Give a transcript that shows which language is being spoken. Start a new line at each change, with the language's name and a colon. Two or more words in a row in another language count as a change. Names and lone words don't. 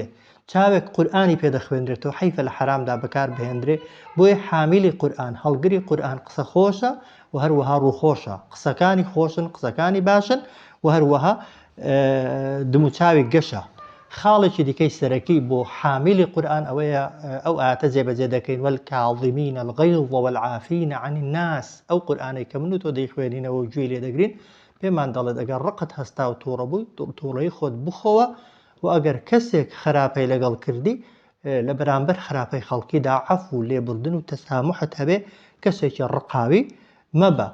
Central Kurdish: چاوێک قورئانی پێدەخوێنرێتەوە حەیفە لە حرامدا بەکار بهێنرێ. بۆیە حامیلی قورئان، هەڵگری قورئان قسە خۆشە و هەروەها ڕووخۆشە، قسەکانی خۆشن، قسەکانی باشن و هەروەها دم و چاوی گەشە. خاڵێکی دیکەی سەرەکی بۆ حامیلی قورئان ئەوەیە ئەو ئاەتە جێبەجێ دەکەین
Arabic: والکاظمین الغیظ والعافین عن الناس.
Central Kurdish: ئەو قورئانەی کە من و تۆ دەیخوێنینەوە و گوێ لێ دەگرین پێمان دەڵێت ئەگەر ڕقت هەستا و تووڕە بووی تووڕەی خۆت بخۆوە و ئەگەر کەسێک خراپەی لەگەڵ کردی لە بەرامبەر خراپەی خەڵکیدا عەفو و لێبوردن و تەسامحت هەبێ، کەسێکی ڕقاوی مەبە.